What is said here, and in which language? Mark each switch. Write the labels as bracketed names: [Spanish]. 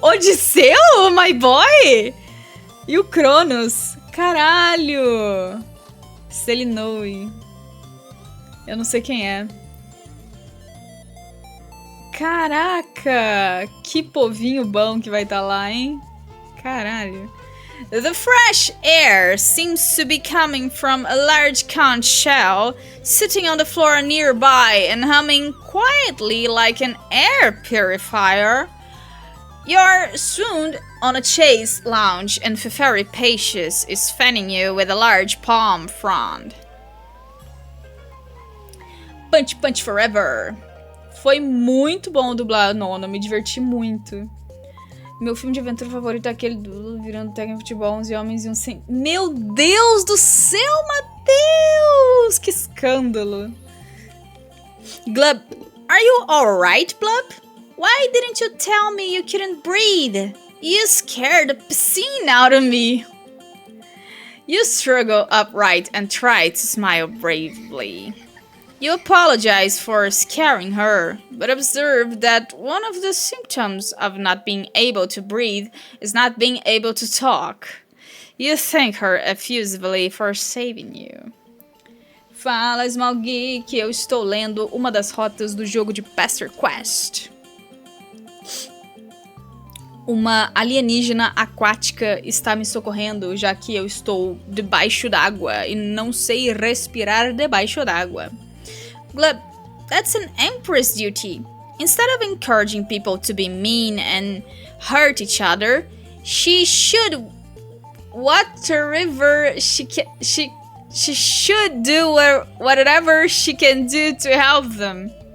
[Portuguese] Odisseu, [English] my boy! [Portuguese] E o Cronos. Caralho! Selinoe. Eu não sei quem é. Caraca! Que povinho bom que vai estar lá, hein? Caralho. [English] The fresh air seems to be coming from a large conch shell sitting on the floor nearby and humming quietly like an air purifier. You're swooned on a chaise lounge and Feferi Patius is fanning you with a large palm frond. Punch Punch Forever. [Portuguese] Foi muito bom dublar Nono, me diverti muito. Meu filme de aventura favorito é aquele do virando técnico de futebol, 11 homens e um sem... Meu Deus do céu, Matheus! Que escândalo. [English] Glub, are you alright, Blub? Why didn't you tell me you couldn't breathe? You scared the piscine out of me. You struggle upright and try to smile bravely. You apologize for scaring her, but observe that one of the symptoms of not being able to breathe is not being able to talk. You thank her effusively for saving you. [Portuguese] Fala, Small Geek, eu estou lendo uma das rotas do jogo de Pesterquest. Uma alienígena aquática está me socorrendo, já que eu estou debaixo d'água e não sei respirar debaixo d'água. [English] Glub, that's an empress duty. Instead of encouraging people to be mean and hurt each other, she should whatever she should do whatever she can do to help them.